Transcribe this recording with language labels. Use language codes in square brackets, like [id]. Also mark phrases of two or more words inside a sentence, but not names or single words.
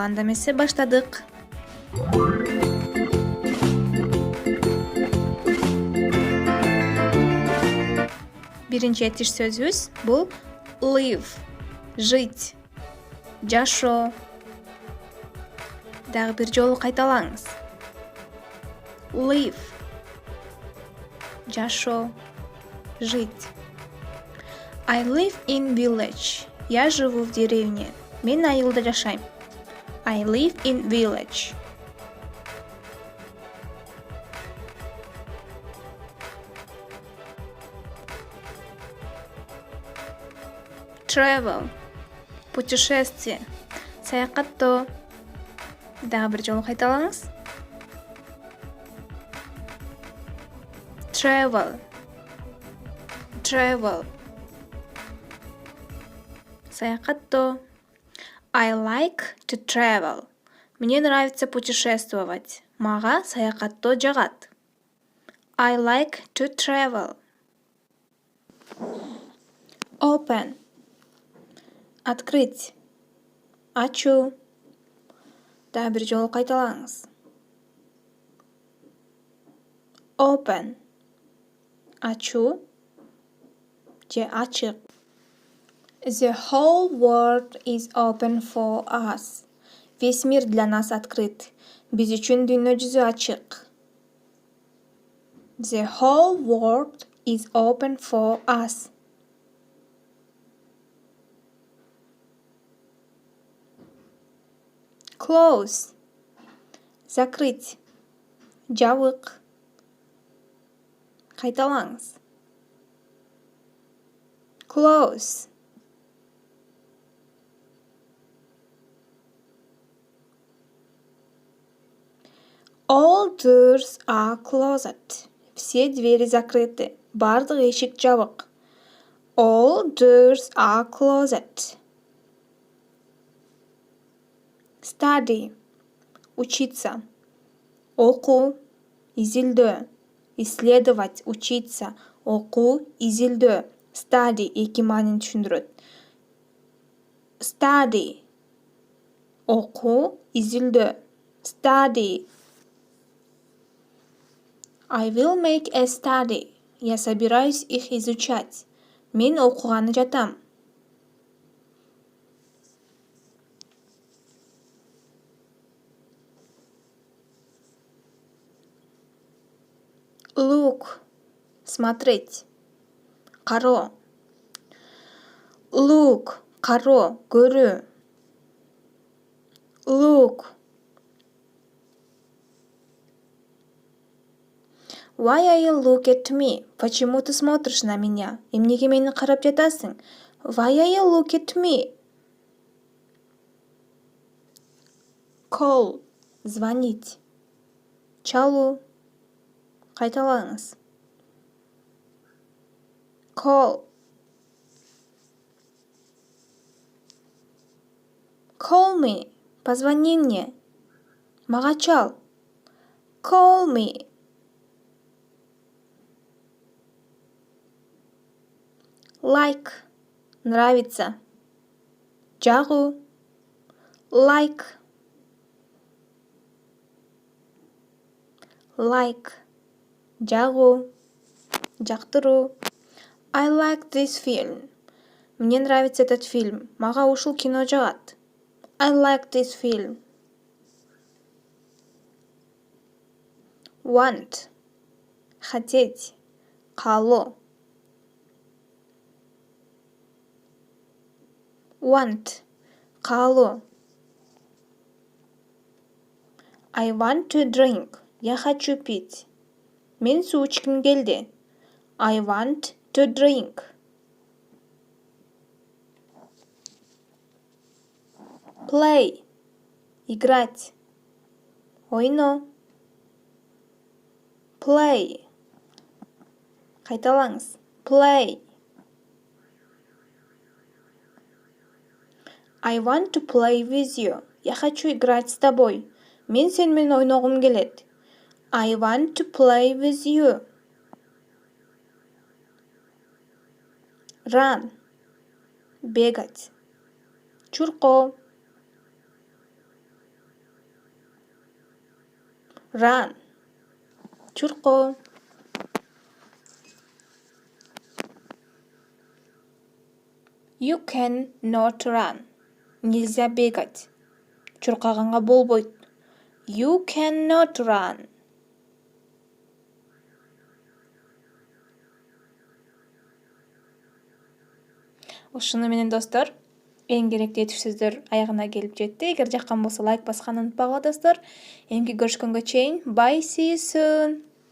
[ky] Анда эмесе баштадык. Биринчи этиш сөзүбүз бул live, жить, жашоо. Дагы бир жолу кайталаңыз. Live, жашоо, [ru] жить. [en] I live in village. [ru] Я живу в деревне. [ky] Мен айылда жашайм. [en] I live in village. Travel, [ru] путешествие, саякаттоо. [ky] Дагы бир жолу кайталаңыз. Travel, саякаттоо. [en] I like to travel. [ru] Мне нравится путешествовать. [ky] Мага саякаттоо жагат. [en] I like to travel. Open, [ru] открыть, [ky] ачуу. Дагы бир жолу кайталаңыз. Open, ачуу же ачык. [en] The whole world is open for us. [ru] Весь мир для нас открыт. [ky] Биз үчүн дүйнө жүзү ачык. [en] The whole world is open for us. Close, [ru] закрыть, жабык. [ky] Кайталаңыз. [en] Close. All doors are closed. [ru] Все двери закрыты. [ky] Бардык эшик жабык. [en] All doors are closed. Study, [ru] учиться. [ky] Окуу, изилдөө. [ru] Исследовать, учиться. [ky] Окуу, изилдөө. Study эки маанини түшүндүрөт. Study, окуу, изилдөө. [en] Study. I will make a study. [ru] Я собираюсь их изучать. [ky] Мен окуганы жатам. [en] Look, смотреть. [ky] Кароо. Look, кароо, көрүү. [en] Look. Why are you look at me? [ru] Почему ты смотришь на меня? [ky] Эмнеге мени карап жатасың? [en] Why are you look at me? Call, [ru] звонить. [ky] Чалуу. Кайталаңыз. [en] Call. Call me. [ru] Позвони мне. [ky] Мага чал. [en] Call me. Like. [ru] Нравится. Жагуу. [en] Like. Like. [ky] Жагуу. Жактыруу. [en] I like this film. [ru] Мне нравится этот фильм. [ky] Мага ушул кино жагат. [en] I like this film. Want. [ru] Хотеть. Каалоо. Want. [en] Каалоо. I want to drink. [ru] Я хочу пить. [ky] Мен суу ичким келди. [en] I want to drink. Play. [ru] Играть. [ky] Ойноо. Play. Кайталаңыз. [en] Play. I want to play with you. [ru] Я хочу играть с тобой. [ky] Мен сен менен ойногум келет. [en] I want to play with you. Run. [ru] Бегать. Чурко. [en] Run. Чурко. You can not run. [ru] Нельзя бегать. [ky] Чуркаганга болбойт. [en] You cannot run. [ky] Ушуну менен достор, эң керектүү этиш сөздөр аягына келип жетти. Эгер жаккан болсо лайк басканды унутпагыла достор. Эмки көрүшкөнгө чейин. [en] Bye, see you soon.